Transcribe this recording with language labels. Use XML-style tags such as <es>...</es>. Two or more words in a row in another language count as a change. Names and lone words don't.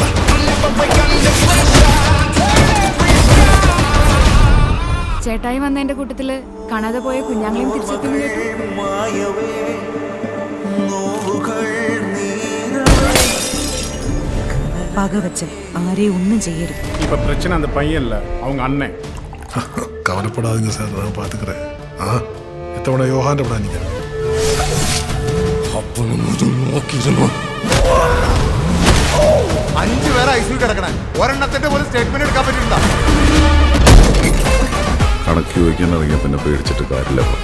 <ml>ചേട്ടായി വന്നതിന്റെ കൂട്ടത്തില് കാണാതെ പോയ കുഞ്ഞാങ്ങളെയും തിരിച്ചെത്തുന്നു കേട്ടു. പകവച്ച് ആരെയും ഒന്നും ചെയ്യരുത്.</ml> <ta>இப்ப பிரச்சனை அந்த பையன் இல்ல, அவங்க அண்ணன். கவலைப்படாதே சார் நான் பாத்துக்கறே.</ta> <ml>ആ ഇത്തവണ യോഹാന്റെ പടാ എനിക്ക്. അഞ്ചു പേരെ ഐസിയു കിടക്കണേ. ഒരെണ്ണത്തിന്റെ പോലും സ്റ്റേറ്റ്മെന്റ് എടുക്കാൻ പറ്റില്ല. കണക്ക് ചോദിക്കാൻ ഇറങ്ങിയ പിന്നെ പേടിച്ചിട്ട് കാര്യമില്ല.</ml>